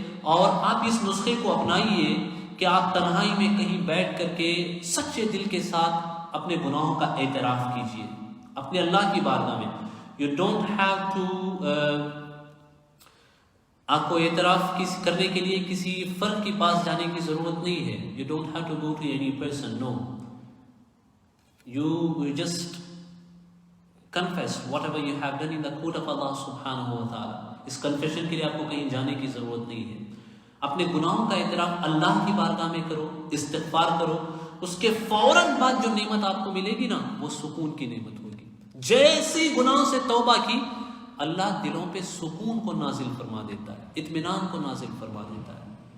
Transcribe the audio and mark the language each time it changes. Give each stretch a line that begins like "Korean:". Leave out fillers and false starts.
Urdu: اور آپ اس نسخے کو اپنائیے کہ آپ تنہائی میں کہیں بیٹھ کر کے سچے دل کے ساتھ اپنے گناہوں کا اعتراف کیجیے اپنے اللہ کی بارگاہ میں.
English: you don't have to,
Urdu: آپ کو اعتراف کرنے کے لیے کسی فرد کے پاس جانے کی ضرورت نہیں ہے.
English: You don't have to go to any person, no. You just confess whatever you have done in the court of Allah subhanahu wa ta'ala.
Urdu: اس confession کے لیے آپ کو کہیں جانے کی ضرورت نہیں ہے. اپنے گناہوں کا اعتراف اللہ کی بارگاہ میں کرو, استغفار کرو. اس کے فوراً بعد جو نعمت آپ کو ملے گی نا وہ سکون کی نعمت ہوگی. جیسی گناہوں سے توبہ کی اللہ دلوں پہ سکون کو نازل فرما دیتا ہے, اطمینان کو نازل فرما دیتا ہے.